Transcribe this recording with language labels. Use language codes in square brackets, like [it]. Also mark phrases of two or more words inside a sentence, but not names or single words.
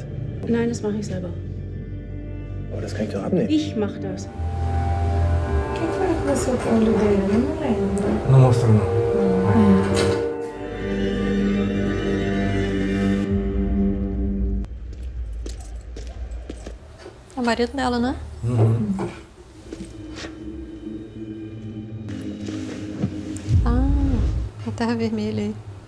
[de] Nein, das mache ich selber. Aber das kann ich doch abnehmen. Ich mache das. [pt] Quem foi que começou com o olho dele? Eu não lembro. Não mostrou, não. É o marido dela, né? Ah, a terra vermelha aí.